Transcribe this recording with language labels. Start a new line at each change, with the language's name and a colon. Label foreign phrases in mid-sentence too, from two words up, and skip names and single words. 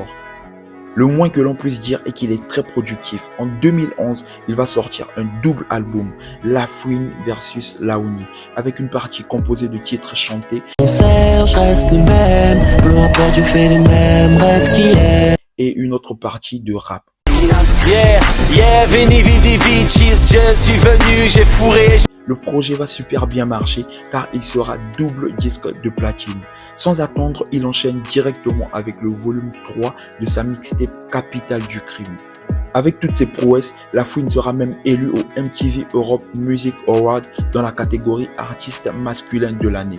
French: Le moins que l'on puisse dire est qu'il est très productif. En 2011, il va sortir un double album, La Fouine versus Laouni, avec une partie composée de titres chantés. Mon Serge reste le même, peu importe je fais les mêmes rêves qu'hier. Et une autre partie de rap.
Latin: Veni vidi vici,
French: je suis venu, j'ai fourré. Le projet va super bien marcher car il sera double disque de platine. Sans attendre, il enchaîne directement avec le volume 3 de sa mixtape Capitale du Crime. Avec toutes ses prouesses, La Fouine sera même élu au MTV Europe Music Award dans la catégorie artiste masculin de l'année.